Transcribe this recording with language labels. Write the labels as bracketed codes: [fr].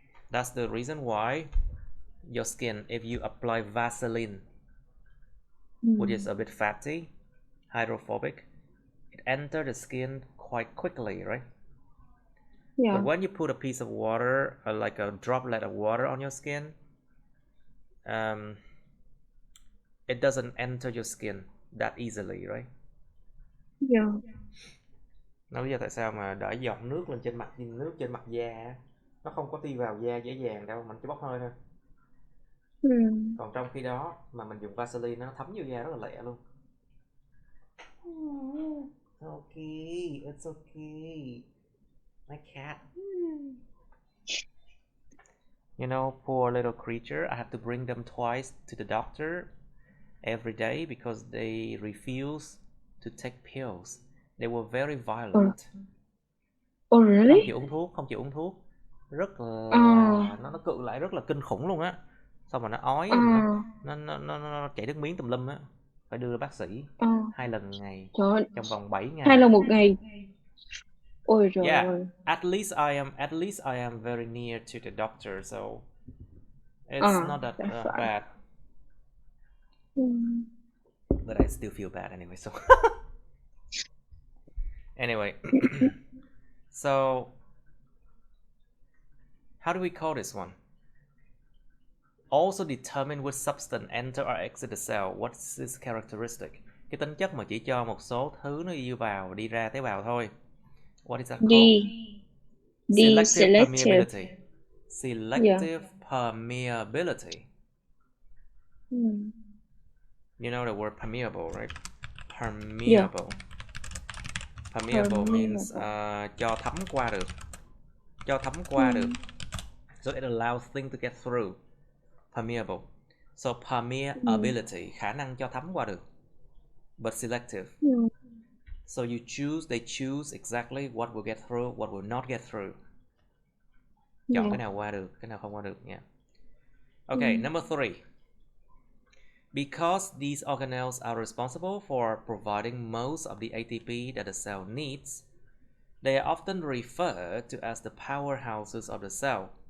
[en] That's the reason why your skin, if you apply Vaseline, which is a bit fatty, hydrophobic, it enters the skin quite quickly, right? Yeah. But when you put a piece of water, like a droplet of water on your skin, it doesn't enter your skin that easily, right? Yeah. [vi] Nó lý do tại sao mà để giọt nước lên trên mặt da, nó không có đi vào da dễ dàng đâu, mình chỉ bốc hơi thôi. Còn trong khi đó mà mình dùng Vaseline nó thấm vô da rất là lẹ luôn. [en] Okay, it's okay. My cat. You know, poor little creature. I have to bring them twice to the doctor every day because they refuse to take pills. They were very violent. Oh really? [vi] Không chịu uống thuốc. Rất là nó cự lại rất là kinh khủng luôn á. Xong rồi nó ói, nó chảy nước miếng tùm lum á. Phải đưa bác sĩ 2 lần ngày trong vòng 7 ngày. 2 lần một ngày. Ôi [en] Yeah, [vi] rồi. [en] at least I am very near to the doctor, so it's À, not that that's right. bad. But I still feel bad anyway, so anyway. So how do we call this one? Also determine which substance enter or exit the cell. What's its characteristic? [vi] Cái tính chất mà chỉ cho một số thứ nó đi vào đi ra tế bào thôi. [en] What is that called? D Selective selective. permeability. Yeah. Selective permeability. You know the word permeable, right? Permeable. Permeable means [vi] cho thấm qua được. Cho thấm qua được. [en] So it allows things to get through. Permeable. So permeability, [vi] khả năng cho thấm qua được. [en] But selective. So they choose exactly what will get through, what will not get through. [vi] Chọn cái nào qua được, cái nào không qua được nha. [en] Okay, number 3. Because these organelles are responsible for providing most of the ATP that the cell needs, they are often referred to as the powerhouses of the cell.